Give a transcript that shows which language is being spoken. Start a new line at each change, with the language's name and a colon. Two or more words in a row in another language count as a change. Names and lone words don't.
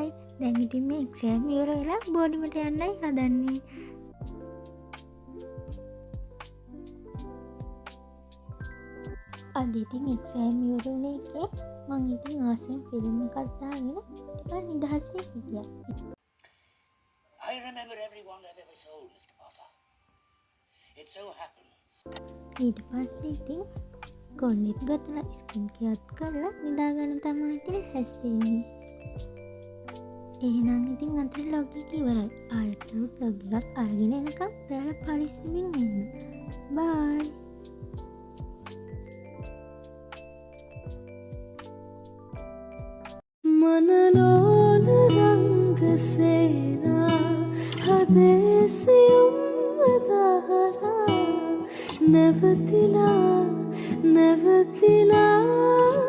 Sinhala: දැන් ඉතින් මේ එක්සෑම් ඉවර වෙලා බෝඩිමට යන්නයි හදන්නේ. අද ඉතින් එක්සෑම් ඉවර වුණ එකේ මං ඉතින් ආසම ෆිල්ම් එකක් දාගෙන ටිකක් නිදහසේ හිටියා.
English: I remember everyone I've ever sold, Mr. Potter. It so happens.
Sinhala: ඊට පස්සේ ඉතින් කොල්ලෙත් ගතලා ස්කින් කෙයාත් කරලා නිදාගන්න තමයි ඉතින් හැස්තෙන්නේ. එහෙනම් ඉතින් අද ලොග් එක ඉවරයි. ආයෙත් ලොග් එකක් අරගෙන එනකම් ඔයාලා පරිස්සමින් ඉන්න. බයි. मनलोल रंग सेना हदेसियुम दहरा नेवतिला